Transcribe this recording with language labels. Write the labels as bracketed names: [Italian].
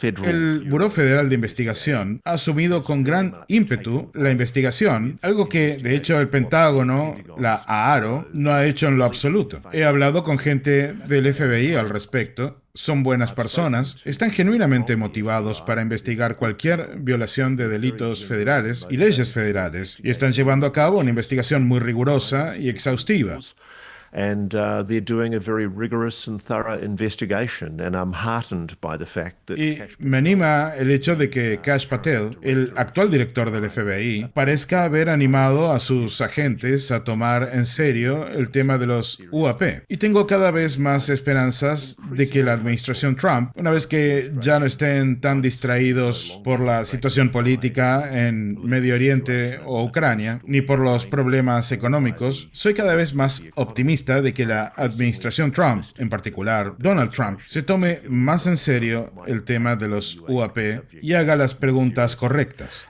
[Spanish] El Buró Federal de Investigación ha asumido con gran ímpetu la investigación, algo que de hecho el Pentágono, la AARO, no ha hecho en lo absoluto. He hablado con gente del FBI al respecto. Son buenas personas, están genuinamente motivados para investigar cualquier violación de delitos federales y leyes federales, y están llevando a cabo una investigación muy rigurosa y exhaustiva. [English] And they're doing a very rigorous and thorough investigation, and I'm heartened by the fact that. [Spanish] Y me anima el hecho de que Kash Patel, el actual director del FBI, parezca haber animado a sus agentes a tomar en serio el tema de los UAP. Y tengo cada vez más esperanzas de que la administración Trump, una vez que ya no estén tan distraídos por la situación política en Medio Oriente o Ucrania, ni por los problemas económicos, soy cada vez más optimista de que la administración Trump, en particular Donald Trump, se tome más en serio el tema de los UAP y haga las preguntas correctas.